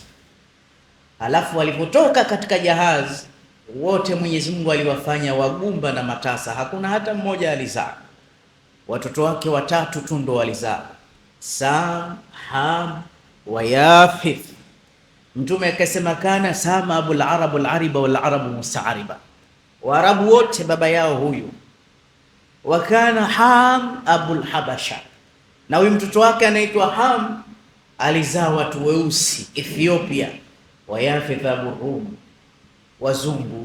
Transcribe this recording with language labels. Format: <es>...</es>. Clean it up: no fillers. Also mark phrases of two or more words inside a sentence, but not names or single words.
<sw>Alafu walipotoka katika jahazi wote Mwenyezi Mungu aliwafanya wagumba na matasa, hakuna hata mmoja alizaa. Watoto wake 3 tu ndo walizaa, Sam, Ham wa Yafith. Mtume akasema</sw> <ar>كان سام أبو العرب العاربة والعرب المستعربة,</ar> <sw>Waarabu wote baba yao huyu.</sw> <ar>وكان حام أبو الحبشة,</ar> <sw>na huyu mtoto wake anaitwa Ham alizaa watu weusi Ethiopia.</sw> <ar>ويافث أبو الروم, wazungu.</ar>